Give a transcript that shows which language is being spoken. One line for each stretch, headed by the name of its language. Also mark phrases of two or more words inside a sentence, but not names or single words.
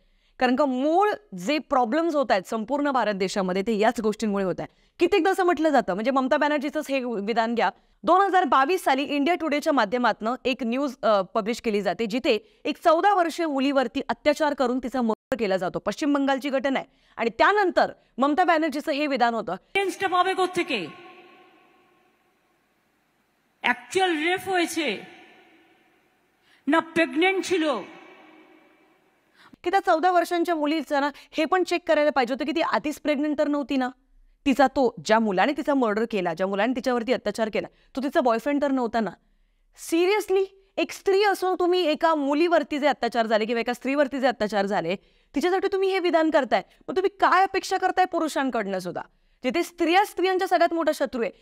Marathi: कारण का मूळ जे प्रॉब्लेम्स होत आहेत संपूर्ण भारत देशामध्ये ते याच गोष्टींमुळे होत आहे. कित्येकदा असं म्हटलं जातं, म्हणजे ममता बॅनर्जीचंच हे विधान घ्या. 2022 साली इंडिया टुडेच्या माध्यमातून एक
English: news publish
Marathi: केली जाते, जिथे एक 14 वर्षीय मुलीवरती अत्याचार करून तिचा मर्डर केला जातो. पश्चिम बंगालची घटना आहे. आणि त्यानंतर ममता बॅनर्जीचं हे विधान होतं,
English: actual rape
Bangla: হয়েছে না প্রেগনেন্ট ছিল,
Marathi: की त्या 14 वर्षांच्या मुलीचं ना हे पण चेक करायला पाहिजे होतं की ती आधीच प्रेग्नेंट तर नव्हती ना. तिचा तो ज्या मुलाने तिचा मर्डर केला, ज्या मुलाने तिच्यावरती अत्याचार केला, तो तिचा बॉयफ्रेंड तर नव्हता ना. सिरियसली, एक स्त्री असून तुम्ही एका मुलीवरती जे अत्याचार झाले किंवा एका स्त्रीवरती जे अत्याचार झाले तिच्यासाठी तुम्ही हे विधान करताय, मग तुम्ही काय अपेक्षा करताय पुरुषांकडनं सुद्धा, जिथे स्त्रियांच्या सगळ्यात मोठा शत्रू आहे.